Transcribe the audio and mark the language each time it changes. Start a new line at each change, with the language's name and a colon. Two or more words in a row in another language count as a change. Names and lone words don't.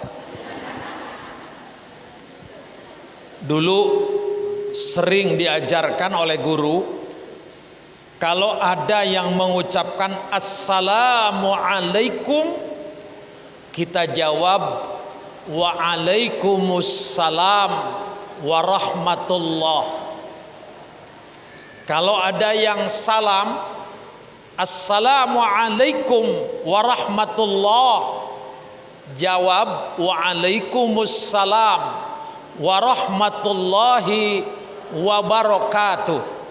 Indonesian: Dulu sering diajarkan oleh guru, kalau ada yang mengucapkan assalamualaikum, kita jawab
Arabic: وعليكم السلام ورحمة الله.
Indonesian: Kalau ada yang salam
Arabic: السلام عليكم ورحمة الله,
Indonesian: jawab
Arabic: وعليكم السلام ورحمة الله وبركاته.